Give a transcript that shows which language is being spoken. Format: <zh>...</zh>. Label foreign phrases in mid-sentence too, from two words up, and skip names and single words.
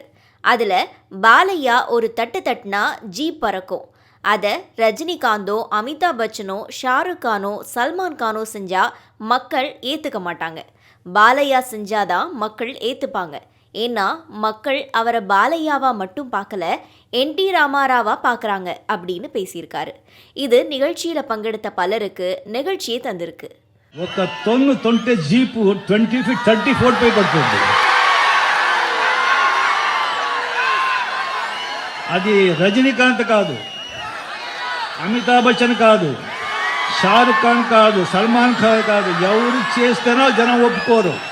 <ta>அதில் பாலையா ஒரு தட்டு தட்டுனா ஜீப் பறக்கும், அதை ரஜினிகாந்தோ அமிதாப் பச்சனோ ஷாருக் கானோ சல்மான் கானோ செஞ்சா மக்கள் ஏற்றுக்க மாட்டாங்க, பாலையா செஞ்சாதான் மக்கள் ஏற்றுப்பாங்க. ஏன்னா மக்கள் அவரை பாலையாவா மட்டும் பார்க்கல, என்.டி. ராமாராவா பார்க்குறாங்க அப்படின்னு பேசியிருக்காரு. இது நிகழ்ச்சியில் பங்கெடுத்த பலருக்கு நிகழ்ச்சியை தந்திருக்கு.</ta> <te>ఒక తొన్ను తొంటే జీపు 20 feet 34 పై పడుతుంది. అది రజనీకాంత్ కాదు, అమితాబ్ బచ్చన్ కాదు, షారుఖ్ ఖాన్ కాదు, సల్మాన్ ఖాన్ కాదు, ఎవరు చేస్తేనో జనం ఒప్పుకోరు.</te>